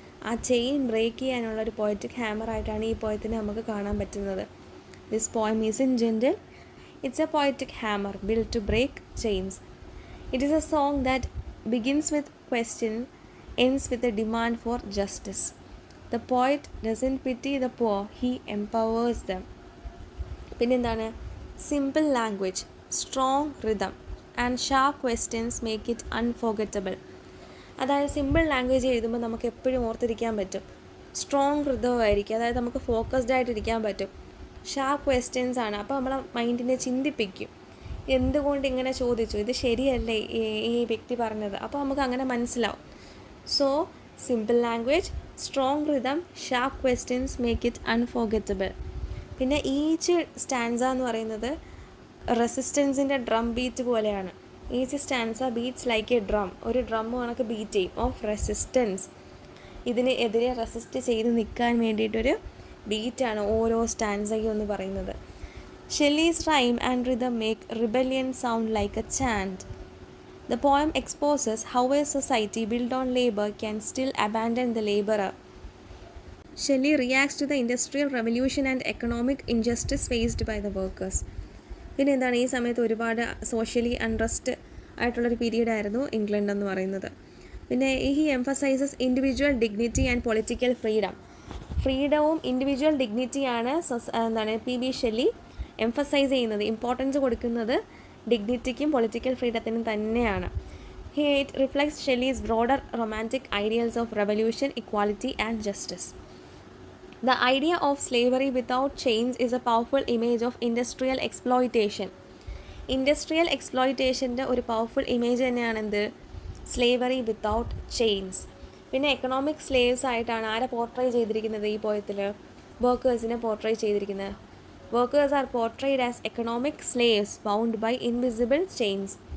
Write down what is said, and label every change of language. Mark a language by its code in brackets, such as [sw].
[ml] ആ chain break ചെയ്യാനുള്ള ഒരു പോയറ്റിക് ഹാമറായിട്ടാണ് ഈ പോയത്തിനെ നമുക്ക് കാണാൻ പറ്റുന്നത്. [en] This poem is in gentle, it's a poetic hammer build to break chains. It is a song that begins with question, ends with a demand for justice. The poet doesn't pity the poor, he empowers them. [ml] പിന്നെന്താണ്? [en] Simple language, strong rhythm and sharp questions make it unforgettable. [ml] അതായത് simple language എഴുതുമ്പോൾ നമുക്ക് എപ്പോഴും ഓർത്തിരിക്കാൻ പറ്റും. Strong റിതമായിരിക്കും, അതായത് നമുക്ക് focused ആയിട്ടിരിക്കാൻ പറ്റും. ഷാർപ്പ് ക്വസ്റ്റ്യൻസ് ആണ്, അപ്പോൾ നമ്മളെ മൈൻഡിനെ ചിന്തിപ്പിക്കും. എന്തുകൊണ്ട് ഇങ്ങനെ ചോദിച്ചു, ഇത് ശരിയല്ലേ ഈ വ്യക്തി പറഞ്ഞത്, അപ്പോൾ നമുക്ക് അങ്ങനെ മനസ്സിലാവും. [en] So simple language, strong rhythm, sharp questions make it unforgettable. [ml] പിന്നെ ഈച്ച് സ്റ്റാൻസ എന്ന് പറയുന്നത് റെസിസ്റ്റൻസിൻ്റെ ഡ്രം ബീറ്റ് പോലെയാണ്. [en] Each stanza beats like a drum. [ml] ഒരു ഡ്രം കണക്ക് ബീറ്റ് ചെയ്യും [en] Of resistance. [ml] ഇതിന് എതിരെ റെസിസ്റ്റ് ചെയ്ത് നിൽക്കാൻ വേണ്ടിയിട്ടൊരു ബീറ്റാണ് ഓരോ സ്റ്റാൻസയും എന്ന് പറയുന്നത്. [en] Shelley's rhyme and rhythm make rebellion sound like a chant. The poem exposes how a society built on labor can still abandon the laborer. Shelley reacts to the Industrial Revolution and economic injustice faced by the workers. [ml] പിന്നെ എന്താണ്, ഈ സമയത്ത് ഒരുപാട് socially unrest ആയിട്ടുള്ളൊരു period ആയിരുന്നു England എന്ന് പറയുന്നത്. [en] പിന്നെ he emphasises individual dignity and political freedom. [ml] ഫ്രീഡവും individual ഡിഗ്നിറ്റിയാണ് PB Shelly emphasise ചെയ്യുന്നത്, ഇമ്പോർട്ടൻസ് കൊടുക്കുന്നത് ഡിഗ്നിറ്റിക്കും പൊളിറ്റിക്കൽ ഫ്രീഡത്തിനും തന്നെയാണ്. [en] It reflects Shelley's broader romantic ideals of revolution, equality and justice. The idea of slavery without chains is a powerful image of industrial exploitation. [ml] Industrial എക്സ്പ്ലോയിറ്റേഷൻ്റെ ഒരു powerful image തന്നെയാണ് എന്ത്, slavery without chains. പിന്നെ economic slaves ആയിട്ടാണ് ആരെ portray ചെയ്തിരിക്കുന്നത് ഈ പോയത്തിൽ, വർക്കേഴ്സിനെ portray ചെയ്തിരിക്കുന്നത്. [en] Workers are portrayed as economic slaves bound by invisible chains.